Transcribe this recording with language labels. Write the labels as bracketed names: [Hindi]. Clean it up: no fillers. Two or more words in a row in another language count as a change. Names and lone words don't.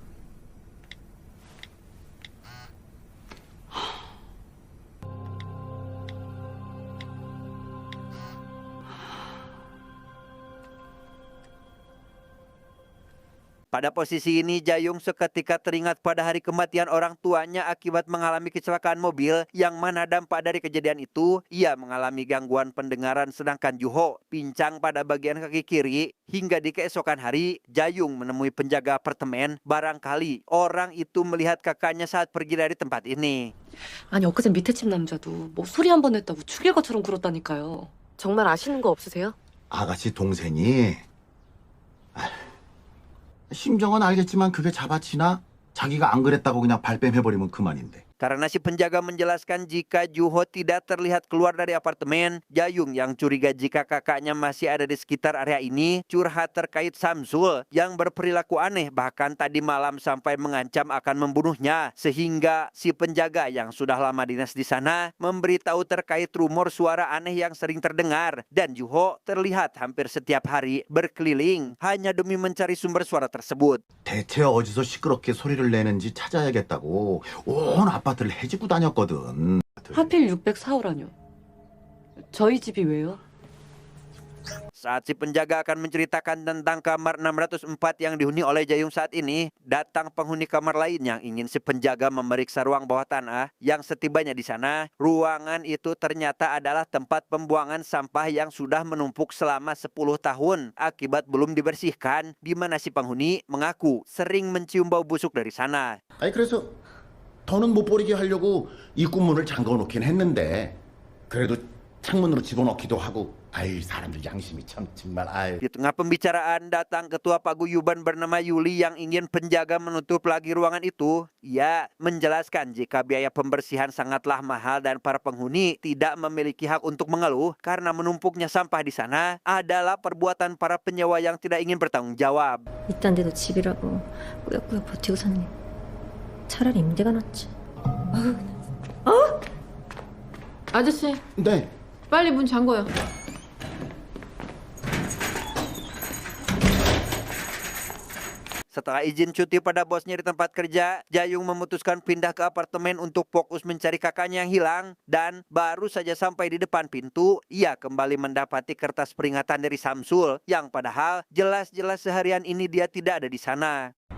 [Indonesian] Pada posisi ini, Jayung seketika teringat pada hari kematian orang tuanya akibat mengalami kecelakaan mobil, yang mana dampak dari kejadian itu, ia mengalami gangguan pendengaran sedangkan Juho pincang pada bagian kaki kiri. Hingga di keesokan hari, Jayung menemui penjaga apartemen. Barangkali orang itu melihat kakaknya saat pergi dari tempat ini. [Korean] 아니 엊그제 밑에 집 남자도 뭐 소리 한 번 했다고 죽일 것처럼 굴었다니까요. 정말 아시는 거 없으세요? 아가씨 동생이 심정은 알겠지만 그게 잡아치나? 자기가 안 그랬다고 그냥 발뺌해버리면 그만인데. [Indonesian] Karena si penjaga menjelaskan jika Juho tidak terlihat keluar dari apartemen, Jayung yang curiga jika kakaknya masih ada di sekitar area ini curhat terkait Samsul yang berperilaku aneh, bahkan tadi malam sampai mengancam akan membunuhnya. Sehingga si penjaga yang sudah lama dinas di sana memberitahu terkait rumor suara aneh yang sering terdengar, dan Juho terlihat hampir setiap hari berkeliling hanya demi mencari sumber suara tersebut. [Korean] 대체 어디서 시끄럽게 소리를 내는지 찾아야겠다고 온 아파트를 헤집고 다녔거든. 하필 604호라뇨. 저희 집이 왜요? [Indonesian] Saat si penjaga akan menceritakan tentang kamar 604 yang dihuni oleh Jayung saat ini, datang penghuni kamar lain yang ingin si penjaga memeriksa ruang bawah tanah. Yang setibanya di sana, ruangan itu ternyata adalah tempat pembuangan sampah yang sudah menumpuk selama 10 tahun akibat belum dibersihkan, di mana si penghuni mengaku sering mencium bau busuk dari sana. [Korean] 아니 그래서 더는 못 버리게 하려고 입구문을 잠궈 놓긴 했는데 그래도 창문으로 집어넣기도 하고 아이 사람들 양심이 참 정말 아이. [Indonesian] Di tengah pembicaraan datang ketua paguyuban bernama Yuli yang ingin penjaga menutup lagi ruangan itu. Ia menjelaskan jika biaya pembersihan sangatlah mahal dan para penghuni tidak memiliki hak untuk mengeluh karena menumpuknya sampah di sana adalah perbuatan para penyewa yang tidak ingin bertanggung jawab. [Korean] 이딴 데도 집이라고 꾸역꾸역 버티고 샀니? 차라리 임대가 낫지. 아저씨, 네. 빨리 문 잠궈요. [Indonesian] Setelah izin cuti pada bosnya di tempat kerja, Jayung memutuskan pindah ke apartemen untuk fokus mencari kakaknya yang hilang. Dan baru saja sampai di depan pintu, ia kembali mendapati kertas peringatan dari Samsul, yang padahal jelas-jelas seharian ini dia tidak ada di sana.